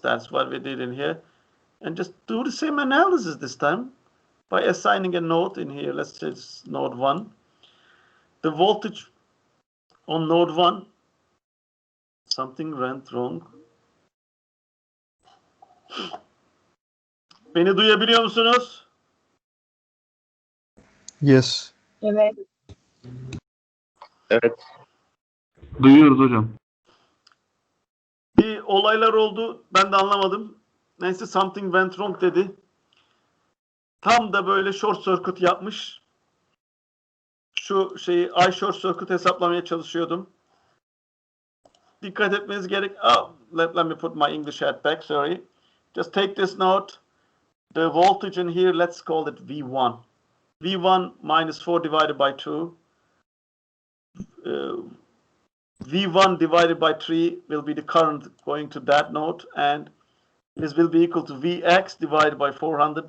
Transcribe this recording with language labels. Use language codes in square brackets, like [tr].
[en] That's what we did in here. And just do the same analysis this time by assigning a node in here. Let's say it's node 1. The voltage on node 1, something went wrong. [tr] Beni duyabiliyor musunuz? [en] Yes. [tr] Evet. Evet. Duyuyoruz hocam. Bir olaylar oldu. Ben de anlamadım. Neyse [en] something went wrong [tr] dedi. Tam da böyle short circuit yapmış. Şu şeyi I short circuit hesaplamaya çalışıyordum. Dikkat etmeniz gerek. [en] Let me put my English hat back. Sorry. Just take this note. The voltage in here, let's call it V1. V1 minus 4 divided by 2. V1 divided by 3 will be the current going to that node, and this will be equal to Vx divided by 400.